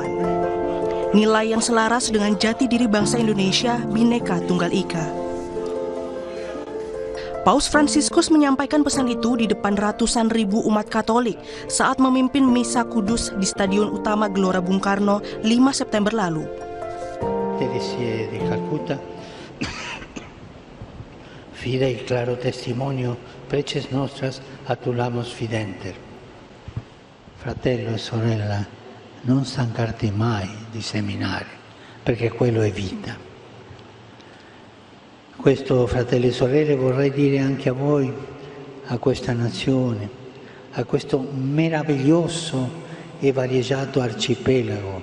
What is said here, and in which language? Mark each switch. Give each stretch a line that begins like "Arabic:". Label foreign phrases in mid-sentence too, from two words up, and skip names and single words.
Indonesian: Nilai yang selaras dengan jati diri bangsa Indonesia, Bhinneka Tunggal Ika. Paus Fransiskus menyampaikan pesan itu di depan ratusan ribu umat Katolik saat memimpin Misa Kudus di Stadion Utama Gelora Bung Karno 5 September lalu.
Latin: Teresia di Calcutta, fidei claro testimonio preces nostras atulamos fidenter.
Italian: Fratello e sorella, non stancarti mai di seminare, perché quello è vita. Questo, fratelli e sorelle, vorrei dire anche a voi, a questa nazione, a questo meraviglioso e variegato arcipelago.